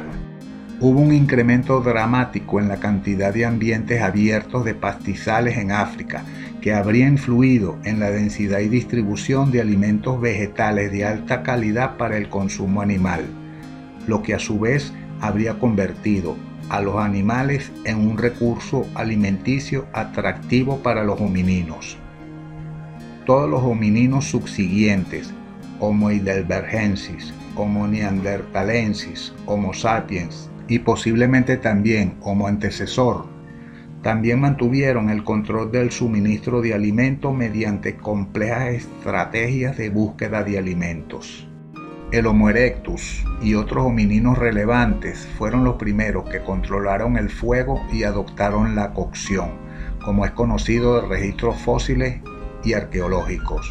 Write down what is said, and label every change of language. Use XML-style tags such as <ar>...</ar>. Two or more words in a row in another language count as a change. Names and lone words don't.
<es>Hubo un incremento dramático en la cantidad de ambientes abiertos de pastizales en África que habría influido en la densidad y distribución de alimentos vegetales de alta calidad para el consumo animal, lo que a su vez habría convertido a los animales en un recurso alimenticio atractivo para los homininos. Todos los homininos subsiguientes, Homo heidelbergensis, Homo neanderthalensis, Homo sapiens y posiblemente también Homo antecesor, también mantuvieron el control del suministro de alimentos mediante complejas estrategias de búsqueda de alimentos. El Homo erectus y otros homininos relevantes fueron los primeros que controlaron el fuego y adoptaron la cocción, como es conocido de registros fósiles y arqueológicos.</es>